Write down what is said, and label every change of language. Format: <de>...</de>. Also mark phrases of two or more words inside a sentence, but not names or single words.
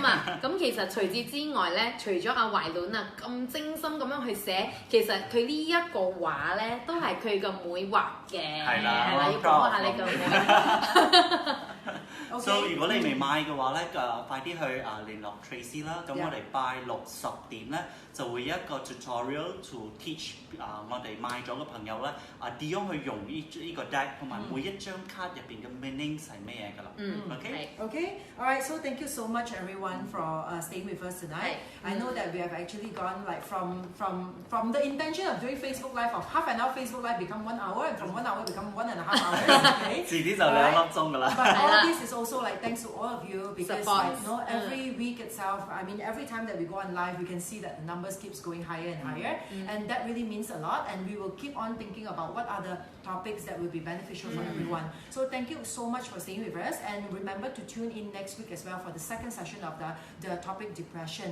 <yue>啊，咁其實除此之外咧，除咗阿懷倫啊咁精心咁樣去寫，其實佢呢一個畫咧都係佢個妹畫嘅，係啦，要講下你個妹。所以如果你未買嘅話咧，快啲去聯絡 Tracy 啦。咁我哋拜6、10點咧就會有一個</yue> <en>tutorial to teach</en> <yue>我哋買咗嘅朋友咧點樣去用呢個 deck 同埋每一張卡入邊嘅 meanings 係咩嘢㗎啦。</yue> <en>Okay. All right. So thank you so much everyone for staying with us tonight. I know that we have actually gone like from the intention of doing Facebook Live of half an hour Facebook Live become 1 hour and from 1 hour become 1.5 hours. Okay.</en> <yue>遲啲就2粒鐘㗎啦。</yue> <en>But all this is also like thanks to all of you because like, every week itself, I mean every time that we go on live, we can see that the numbers keeps going higher and higher, and that really means a lot. And we will keep on thinking about what are the topics that will be beneficial for everyone. So thank you so much for staying with us, and remember to tune in next week as well for the second session of the topic depression.</en>